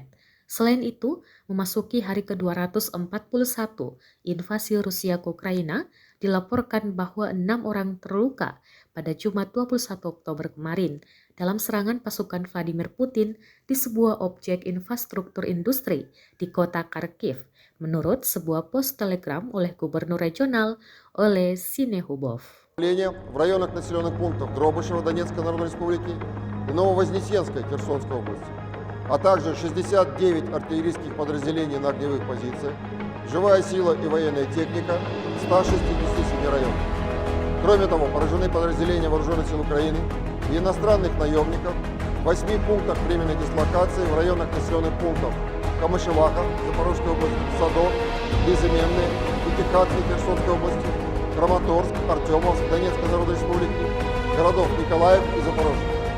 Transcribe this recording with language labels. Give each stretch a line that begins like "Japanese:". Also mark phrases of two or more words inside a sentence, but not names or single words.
Indonesian: Selain itu, memasuki hari ke-241 invasi Rusia ke Ukraina, dilaporkan bahwa 6 orang terluka pada Jumat 21 Oktober kemarin dalam serangan pasukan Vladimir Putin di sebuah objek infrastruktur industri di kota Kharkiv, menurut sebuah post Telegram oleh Gubernur Regional Oleh Sinehubov.
Russian: В районах населенных пунктов Дробышева Донецкой Народной Республики и Нововознесенской Херсонской области, а также 69 артиллерийских подразделений на огневых позициях, живая сила и военная техника в 167 районах. Кроме того, поражены подразделения Вооруженных сил Украины и иностранных наемников в 8 пунктах временной дислокации в районах населенных пунктов Камышеваха, Запорожской области, Садок, Безыменные, Пятихатки, Херсонской области, Краматорск, Артемовск, Донецкой Народной Республики, городов Николаев и Запорожье.